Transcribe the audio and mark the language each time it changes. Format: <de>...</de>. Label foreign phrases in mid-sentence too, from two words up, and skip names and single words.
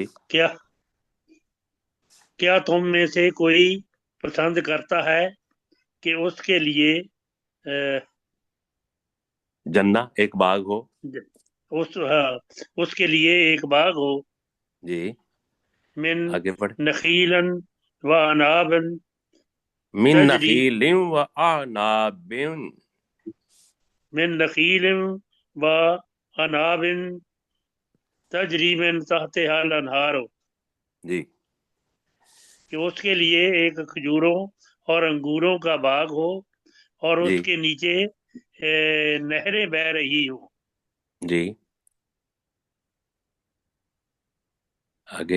<ur>کیا کیا تم میں سے کوئی پسند کرتا ہے کہ اس کے لیے جنہ ایک باغ ہو، اس کے لیے ایک باغ ہو، جی</ur> <ar>من</ar> <ur>آگے بڑھ،</ur> <ar>نخیلن و انابن من تجری نخیل و اعناب، من نخیل و انابن تجری من تحتها الانہار،</ar> <ur>جی کہ اس کے لیے ایک کھجوروں اور انگوروں کا باغ ہو اور اس جی کے نیچے نہریں بہ رہی ہوں، جی آگے،</ur>